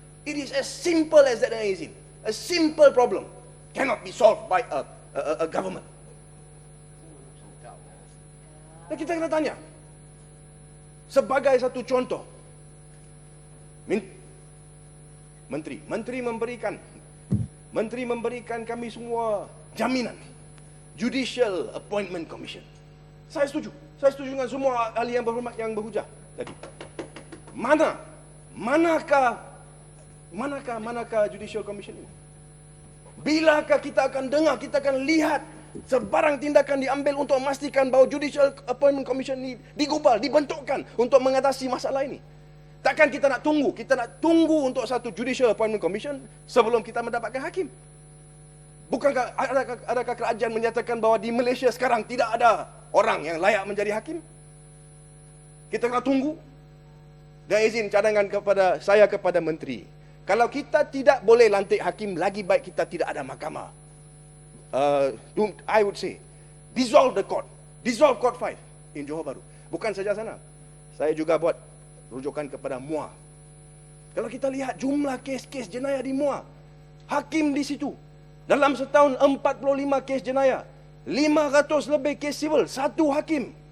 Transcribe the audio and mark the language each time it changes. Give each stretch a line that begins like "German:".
English: It is as simple as that, Aizin. A simple problem cannot be solved by a government.
Malay: Dan kita kena tanya, sebagai satu contoh, Menteri memberikan kami semua jaminan.
English: Judicial Appointment Commission.
Malay: Saya setuju dengan semua ahli yang berhormat yang berhujah tadi. Manakah Judicial Commission ini? Bilakah kita akan dengar, kita akan lihat sebarang tindakan diambil untuk memastikan bahawa Judicial Appointment Commission ini digubal, dibentukkan untuk mengatasi masalah ini? Takkan kita nak tunggu untuk satu Judicial Appointment Commission sebelum kita mendapatkan hakim? Bukankah adakah kerajaan menyatakan bahawa di Malaysia sekarang tidak ada orang yang layak menjadi hakim? Kita kena tunggu. Dan izin cadangan kepada menteri. Kalau kita tidak boleh lantik hakim, lagi baik kita tidak ada mahkamah.
English: I would say, dissolve the court. Dissolve Court 5 in Johor Bahru.
Malay: Bukan saja sana. Saya juga buat rujukan kepada MUA. Kalau kita lihat jumlah kes-kes jenayah di MUA, hakim di situ. Dalam setahun 45 kes jenayah, 500 lebih kes sivil, satu hakim.